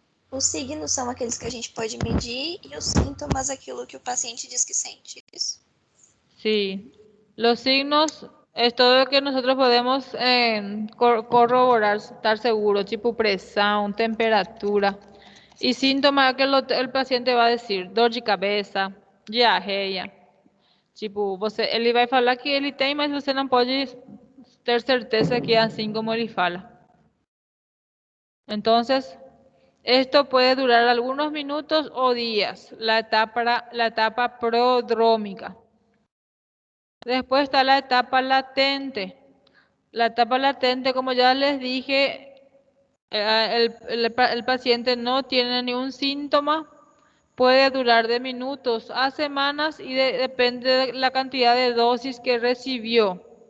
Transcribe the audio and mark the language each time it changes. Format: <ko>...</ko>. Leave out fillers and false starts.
<pt>Os signos são aqueles que a gente pode medir e os síntomas aquilo que o paciente diz que sente. Isso.</pt> <es>Sí, los signos es todo lo que nosotros podemos corroborar, estar seguros, tipo presión, temperatura. Y síntomas que el paciente va a decir,</es> <pt>dor de cabeça, diarreia. Tipo, ele vai falar que ele tem, mas você não pode ter certeza que é assim como ele fala.</pt> <es>Entonces, esto puede durar algunos minutos o días, la etapa prodrómica. Después está la etapa latente. La etapa latente, como ya les dije, el paciente no tiene ningún síntoma, puede durar de minutos a semanas y depende de la cantidad de dosis que recibió.</es>